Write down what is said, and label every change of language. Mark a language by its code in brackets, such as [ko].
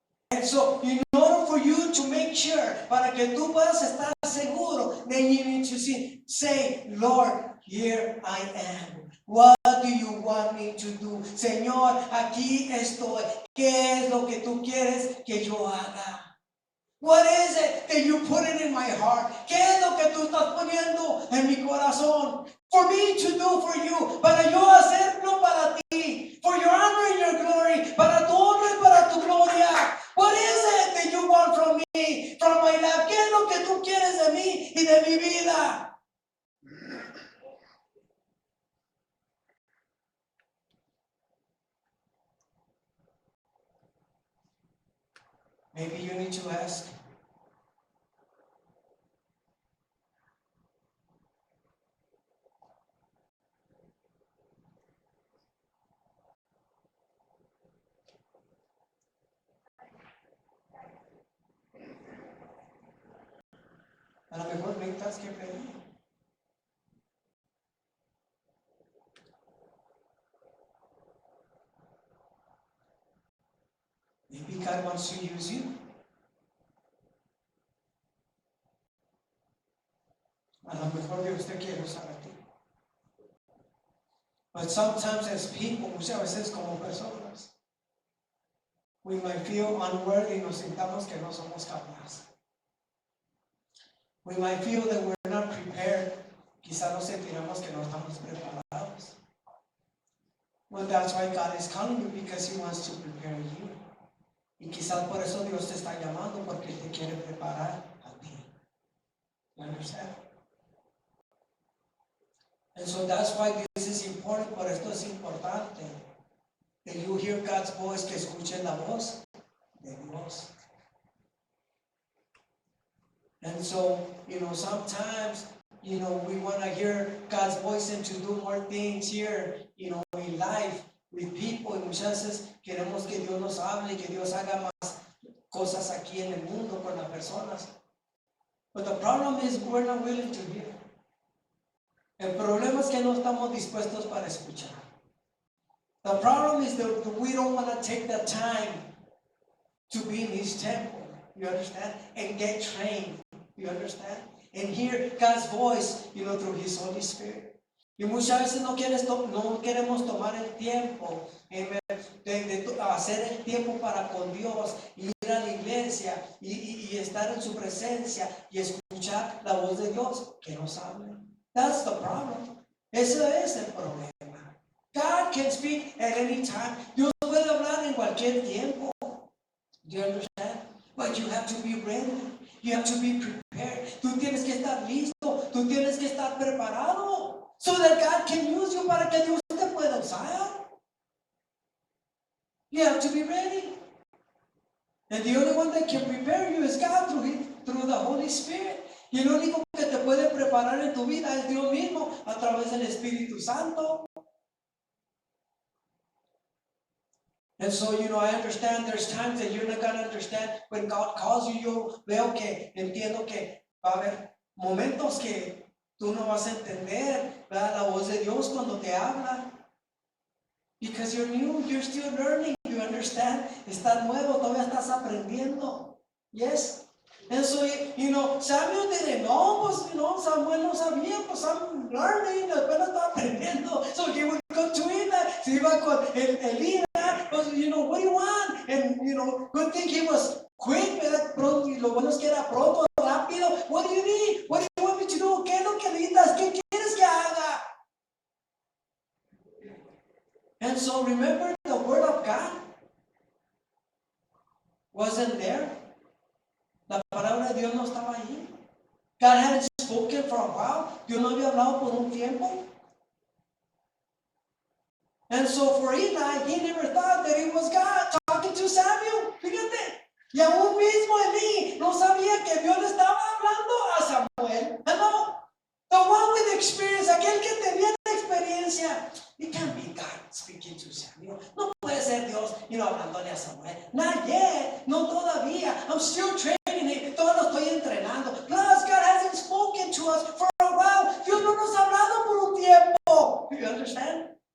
[en] And so, in order for you to make sure, [es] para que tú puedas estar seguro, [en] then you need to say, Lord, here I am. What do you want me to do? [es] Señor, aquí estoy. ¿Qué es lo que tú quieres que yo haga? [en] What is it that you put it in my heart? [es] ¿Qué es lo que tú estás poniendo en mi corazón? [en] For me to do for you, [es] para yo hacerlo para ti, [en] for your honor and your glory, [es] para tu honor y para tu gloria. [en] What is it that you want from me, from my life? [es] ¿Qué es lo que tú quieres de mí y de mi vida? [en] Maybe you need to ask. [es] A lo mejor necesitas que pedir. [en] Maybe God wants to use you. [es] A lo mejor Dios te quiere usar a ti. [en] But sometimes as people, [es] muchas veces como personas, [en] we might feel unworthy, [es] nos sintamos que no somos capaces. [en] We might feel that we're not prepared. [es] Quizás nos sentiremos que no estamos preparados. [en] Well, that's why God is calling you, because He wants to prepare you. [es] Y quizás por eso Dios te está llamando, porque Él te quiere preparar a ti. [en] You understand? And so that's why this is important. [es] Por esto es importante [en] that you hear God's voice, [es] que escuchen la voz de Dios. [en] And so, sometimes, we want to hear God's voice and to do more things here, in life with people. [es] Y muchas veces queremos que Dios nos hable, que Dios haga más cosas aquí en el mundo con las personas. [en] But the problem is we're not willing to hear. [es] El problema es que no estamos dispuestos para escuchar. [en] The problem is that we don't want to take the time to be in His temple. You understand? And get trained. You understand? And hear God's voice, through His Holy Spirit. [es] Y muchas veces no queremos tomar el tiempo de hacer el tiempo para con Dios, y ir a la iglesia y estar en su presencia y escuchar la voz de Dios que nos hable. [en] That's the problem. [es] Ese es el problema. [en] God can speak at any time. [es] Dios puede hablar en cualquier tiempo. [en] Do you understand? But you have to be ready. You have to be prepared. [es] Tú tienes que estar listo. Tú tienes que estar preparado. [en] So that God can use you, [es] para que Dios te pueda usar. [en] You have to be ready. And the only one that can prepare you is God through the Holy Spirit. [es] Y el único que te puede preparar en tu vida es Dios mismo, a través del Espíritu Santo. [en] And so, I understand there's times that you're not going to understand when God calls you. [es] Yo entiendo que va a haber momentos que tú no vas a entender, ¿verdad?, la voz de Dios cuando te habla. [en] Because you're new, you're still learning, you understand? [es] Estás nuevo, todavía estás aprendiendo. [en] Yes? And so, Samuel didn't know, [es] Samuel no sabía, pues [en] I'm learning, [es] apenas estaba aprendiendo. [en] So he would go to Eli, [es] se iba con Eli, [en] what do you want? And, good thing he was quick, [es] pronto, y lo bueno es que era pronto, rápido. [en] What do you need? What do you want me to do? [es] ¿Qué es lo que necesitas? ¿Qué quieres que haga? [en] And so remember, the word of God wasn't there. [es] La palabra de Dios no estaba allí. [en] God hadn't spoken for a while. [es] Dios no había hablado por un tiempo. [en] And so for Eli, he never thought that it was God talking to Samuel. [es] Fíjate. Y aún mismo Eli no sabía que Dios le estaba hablando a Samuel. [en] No. The one with experience, [es] aquel que tenía la experiencia. [en] It can't be God speaking to Samuel. [es] No puede ser Dios, hablándole a Samuel. [en] Not yet. [es] No todavía. [en] I'm still training him. [es] Todo lo estoy entrenando. [en] Plus, God hasn't spoken to us for a while. [es] Dios no nos ha hablado por un tiempo. [en] Do you understand?